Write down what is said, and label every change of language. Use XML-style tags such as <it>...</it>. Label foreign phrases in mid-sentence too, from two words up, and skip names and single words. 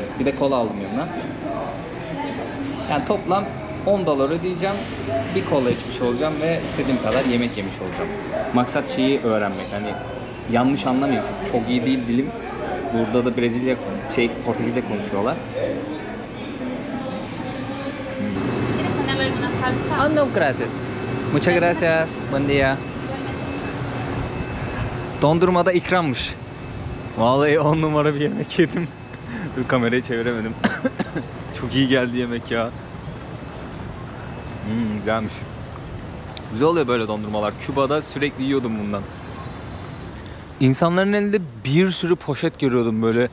<tr>Bir de kola aldım yanına. Yani toplam 10 dolar ödeyeceğim. Bir kola içmiş olacağım ve istediğim kadar yemek yemiş olacağım. Maksat şeyi öğrenmek. Hani yanlış anlamayın çünkü çok iyi değil dilim. Burada da Brezilya Portekizce konuşuyorlar.</tr> <es>Oh no, gracias. Muchas gracias. Buen día.</es> <tr>Dondurmada ikrammış. Vallahi 10 numara bir yemek yedim. Dur, kamerayı çeviremedim. Çok iyi geldi yemek ya. Güzelmiş. Güzel oluyor böyle dondurmalar. Küba'da sürekli yiyordum bundan. İnsanların elinde bir sürü poşet görüyordum böyle.</tr>